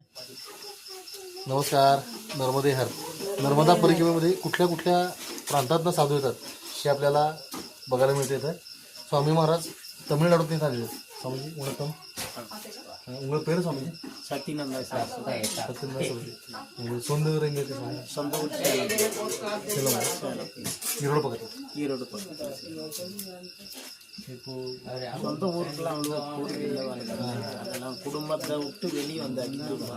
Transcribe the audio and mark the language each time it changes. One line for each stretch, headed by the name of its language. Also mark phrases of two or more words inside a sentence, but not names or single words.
Marathi: नमस्कार. नर्मदे हर. नर्मदा परिक्रमेमध्ये कुठल्या कुठल्या प्रांतातनं साधू येतात हे आपल्याला बघायला मिळते. इथं स्वामी महाराज तमिळनाडूतून आलेले आहेत.
Tamil: சுவாமிஜி வணக்கம். உங்கள் பேர் சுவாமிஜி சத்தியநந்தா சொந்த ஊர் எங்கே இருக்கு? சொந்த ஊர் ஈரோடு பக்கத்தில். ஈரோடு பக்கத்தில். சொந்த ஊருக்குலாம் அவ்வளோ போகிறதில்லை. அதெல்லாம் குடும்பத்தை விட்டு வெளியே வந்தாச்சு.